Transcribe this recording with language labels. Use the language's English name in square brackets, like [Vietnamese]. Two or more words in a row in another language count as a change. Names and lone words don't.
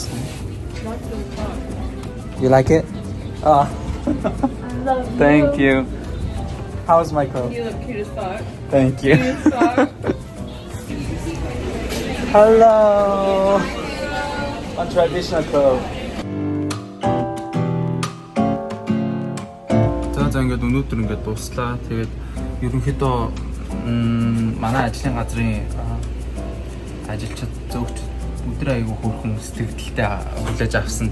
[English] What the fuck? You like it? Ah, I love you. thank you. How's my coat? You look cute as fuck. Thank you. Cute as fuck. Hello. On traditional clothes. [Mongolian] За ингээд өнөөдөр ингээд дуслаа. Тэгээд ерөнхийдөө манай ажлын газрын ажилчид зөвхөн өдөр аягүй хөөрхөн сэтгэлдээ хүлээж авсан.